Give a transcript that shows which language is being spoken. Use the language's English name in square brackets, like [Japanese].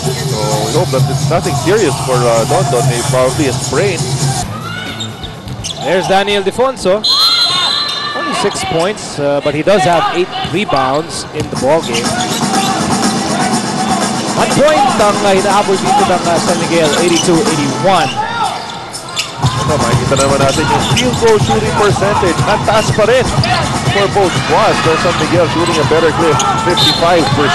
[English] So we hope that it's nothing serious for Dondon, maybe probably a sprain. There's Daniel Defonso. Only 6 points, but he does have 8 rebounds in the ball game. [Filipino] 1 point ang hinahabol dito ng San Miguel, 82-81. Makikita naman natin yung field goal shooting percentage. Ang taas pa rin [English] for both squads. There's San Miguel shooting a better clip, 55%.